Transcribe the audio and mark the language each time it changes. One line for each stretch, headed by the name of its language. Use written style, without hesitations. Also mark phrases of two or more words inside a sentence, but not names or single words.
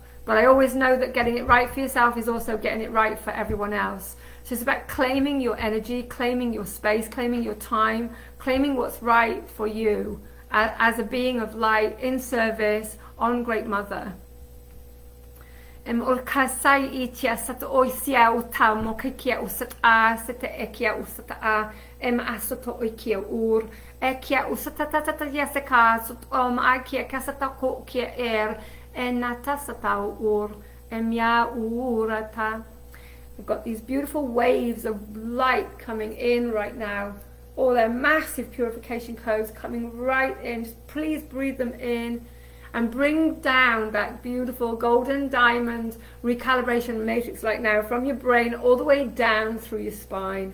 English: But I always know that getting it right for yourself is also getting it right for everyone else. So it's about claiming your energy, claiming your space, claiming your time, claiming what's right for you as a being of light in service on Great Mother. Em orkasai itia sat oisia utam mokikia usat a sete ekia usat a em asoto oikia ur ekia usata tata yaseka sut akia kasata ko kia enata satau ur em ya urata. We've got these beautiful waves of light coming in right now. All their massive purification codes coming right in. Just please breathe them in and bring down that beautiful golden diamond recalibration matrix right now from your brain all the way down through your spine.